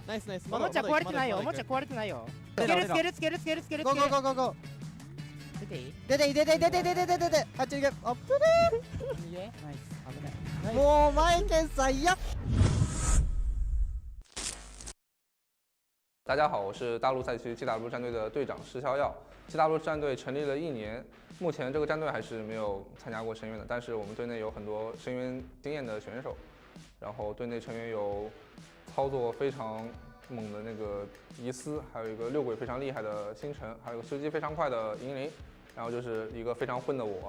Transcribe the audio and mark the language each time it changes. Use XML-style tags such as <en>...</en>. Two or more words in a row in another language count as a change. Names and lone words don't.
<ja>ナイスナイス。おもちゃ壊れてないよ。おもちゃ壊れてないよ。つけるつけるつけるつけるつける。ゴーゴーゴーゴーゴー。出ていい？出ていい出ていい出ていい出ていい出ていい。あっち行け。アップで。いいえ。ナイス。危ない。もうマイケンさんや。</ja> <zh>大家好，我是大陆赛区 GW 战队的队长石逍遥。GW 战队成立了1年，目前这个战队还是没有参加过深渊的，但是我们队内有很多深渊经验的选手，然后队内成员有操作非常猛的那个伊斯，还有一个6轨非常厉害的星辰，还有一个吃鸡非常快的银铃，然后就是一个非常混的我。</zh>